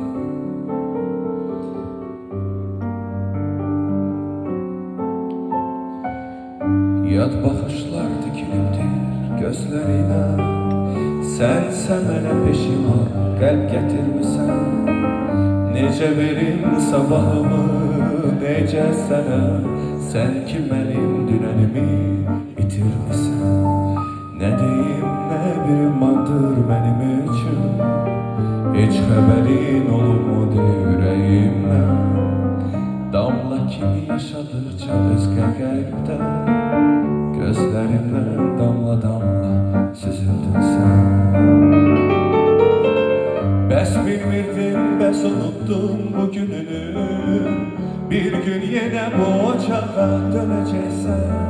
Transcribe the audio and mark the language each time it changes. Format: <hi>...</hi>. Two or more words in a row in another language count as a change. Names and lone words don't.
<az>Yad baxışlar dikilibdir gözlərinə, sənsə mənə peşiman qəlb gətirmisən. Necə verim sabahımı necə sənə, sən ki mənim dünənimi itirmisən.</az> <tr>Ne deyim ne bir mandır benim için,</tr> <az>hiç xəbərin olmadı ürəyimdən. Damla kimi yaşadıkça özgə qəlbdə gözlərimdən damla-damla süzüldün sən. Bəs bilmirdin, bəs unuttun bu gününü, bir gün yenə bu ocağa dönəcəksən.</az>